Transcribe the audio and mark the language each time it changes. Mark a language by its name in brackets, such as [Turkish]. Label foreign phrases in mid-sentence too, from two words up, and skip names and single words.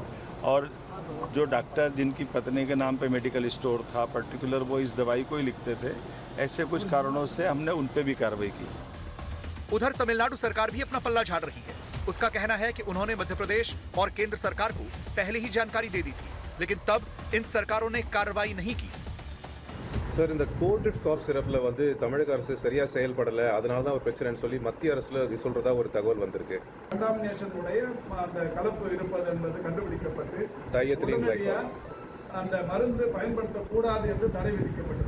[Hindi] और जो डॉक्टर जिनकी पत्नी के नाम पे मेडिकल स्टोर था पर्टिकुलर, वो इस दवाई को ही लिखते थे, ऐसे कुछ कारणों से हमने उन पे भी कार्रवाई की। उधर तमिलनाडु सरकार भी अपना पल्ला झाड़ रही है। उसका कहना है कि उन्होंने मध्य प्रदेश और केंद्र सरकार को पहले ही जानकारी दे दी थी, लेकिन तब इन सरकारों ने कार्रवाई नहीं की। [Tamil] சார், இந்த கோல்ட்ரிஃப்ட் காப் சிரப்பில் வந்து தமிழக அரசு சரியாக செயல்படலை, அதனால தான் ஒரு பிரச்சனைன்னு சொல்லி மத்திய அரசில் இது சொல்கிறதா ஒரு தகவல் வந்திருக்கு. கண்டாமினேஷன் உடைய அந்த கலப்பு இருப்பது என்பது கண்டுபிடிக்கப்பட்டு டயத்திலின் உடனடியாக அந்த மருந்து பயன்படுத்தக்கூடாது என்று தடை விதிக்கப்பட்டது.